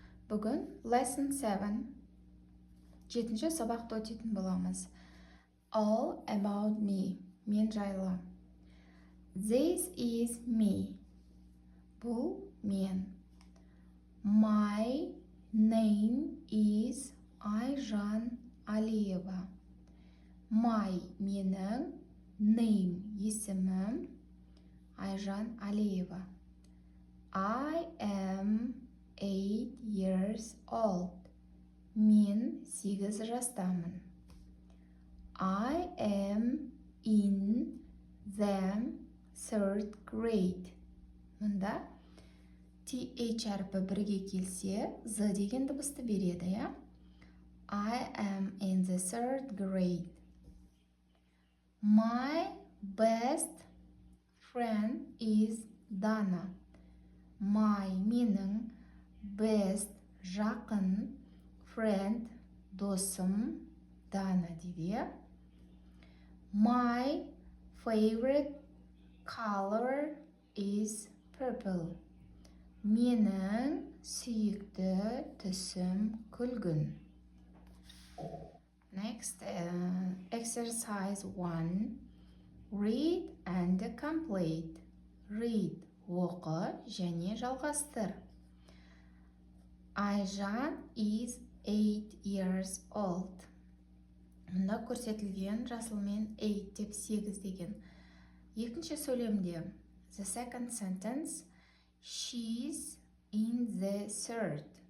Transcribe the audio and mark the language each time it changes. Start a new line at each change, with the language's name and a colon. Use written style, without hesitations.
Kazakh: Бүгін lesson 7, 7-ші сабақты өтетін боламыз.
English: All about me,
Kazakh: мен жайлы.
English: This is me,
Kazakh: бұл мен.
English: My name is Айжан Алиева.
Kazakh: My менің, name есімім Айжан Алиева.
English: I am 8 years old.
Kazakh: Мен 8 жастамын.
English: I am in the 3rd grade.
Kazakh: Мұнда TH әрпі бірге келсе, Z деген дыбысты береді, я?
English: I am in the 3rd grade. My best friend is Dana.
Kazakh: My менің, best жақын, friend досым Дана дейді.
English: My favorite color is purple.
Kazakh: Менің сүйікті түсім күлгін.
English: Next, exercise 1. Read and complete. Read.
Kazakh: Оқы және жалғастыр.
English: Айжан is 8 years old.
Kazakh: Мұнда көрсетілген жасылмен 8 деп 8 деген. Екінші сөйлемде,
English: the second sentence, she's in the 3rd.